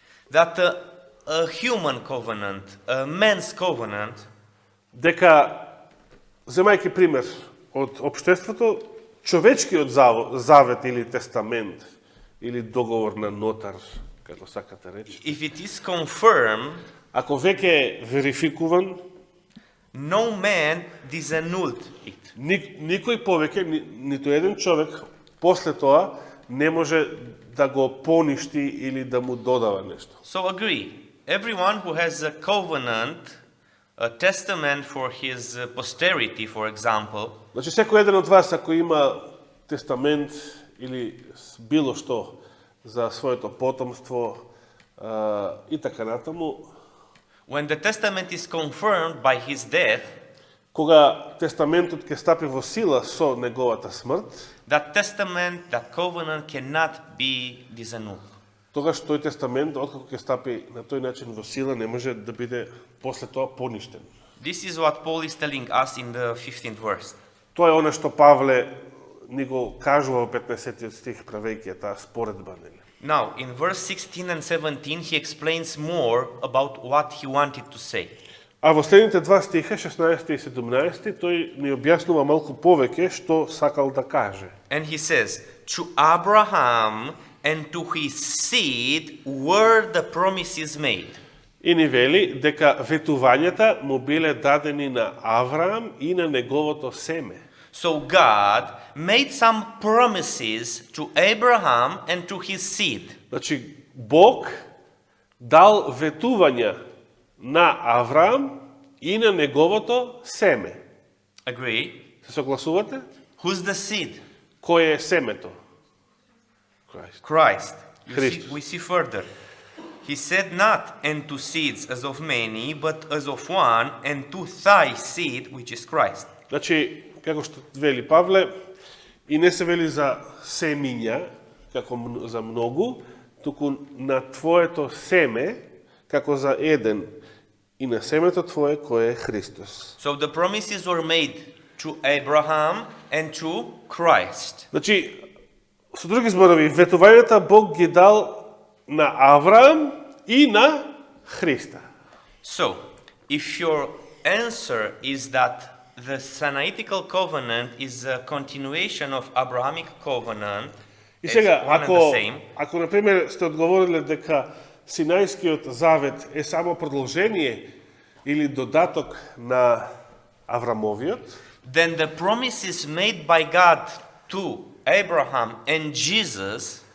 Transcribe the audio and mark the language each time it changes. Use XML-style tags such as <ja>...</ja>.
<en>that a human covenant, a man's covenant,</en> <mk>дека, земајќи пример од општеството, човечкиот завет или тестамент, или договор на нотар, како сакате речи,</mk> <en>if it is confirmed,</en> <mk>ако веќе е верификуван,</mk> <en>no man disannulled it.</en> <mk>никој повеќе, ниту еден човек, после тоа, не може да го поништи или да му додава нешто.</mk> <en>So agree, everyone who has a covenant, a testament for his posterity, for example,</en> <mk>Значи, секој еден од вас, ако има тестамент или било што за своето потомство и така натаму,</mk> <en>when the testament is confirmed by his death,</en> <mk>кога тестаментот ќе стапи во сила со неговата смрт,</mk> <en>that testament, that covenant cannot be disannulled.</en> <mk>тогаш тој тестамент, откако ќе стапи на тој начин во сила, не може да биде после тоа поништен.</mk> <en>This is what Paul is telling us in the 15th verse.</en> <mk>Тоа е она што Павле ни го кажува во 15 стих, правејќи таа споредба.</mk> <en>Now, in verse 16 and 17, he explains more about what he wanted to say.</en> <mk>А во следните два стиха, 16 и 17, тој ни објаснува малку повеќе што сакал да каже.</mk> <en>And he says, to Abraham and to his seed were the promises made.</en> <mk>И ни вели дека ветувањата му биле дадени на Авраам и на неговото семе.</mk> <en>So God made some promises to Abraham and to his seed.</en> <mk>Значи, Бог дал ветувања на Авраам и на неговото семе.</mk> <en>Agree?</en> <mk>Се согласувате?</mk> <en>Who's the seed?</en> <mk>Кој е семето? Christ.</mk> <en>Christ.</en> <la>Christus.</la> <en>We see further. He said not and to seeds as of many, but as of one, and to thy seed, which is Christ.</en> <mk>Значи, како што вели Павле, и не се вели за семиња, како за многу, туку на твоето семе, како за еден, и на семето твое, кој е Христос.</mk> <en>So the promises were made to Abraham and to Christ.</en> <mk>Значи, со други зборови, ветувањата Бог ги дал на Авраам и на Христа.</mk> <en>So, if your answer is that the Sinaitical covenant is a continuation of Abrahamic covenant,</en> <mk>И</mk> <en>it's</en> <mk>сега,</mk> <en>one and the same,</en> <mk>ако например сте одговориле дека Синајскиот завет е само продолжение или додаток на Аврамовиот,</mk> <en>then the promises made by God to Abraham and Jesus</en>